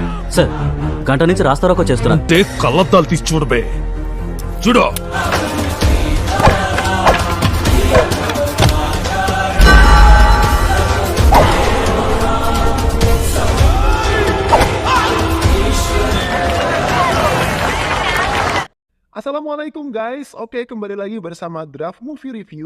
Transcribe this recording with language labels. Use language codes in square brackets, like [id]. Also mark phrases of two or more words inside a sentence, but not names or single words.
[te] సార్ గంట నుంచి రాస్తారోకో చేస్తున్నా. అంటే కళ్ళద్దాలు తీసి చూడబే. చూడు. [id] Assalamualaikum guys, oke kembali lagi bersama Draft Movie Review.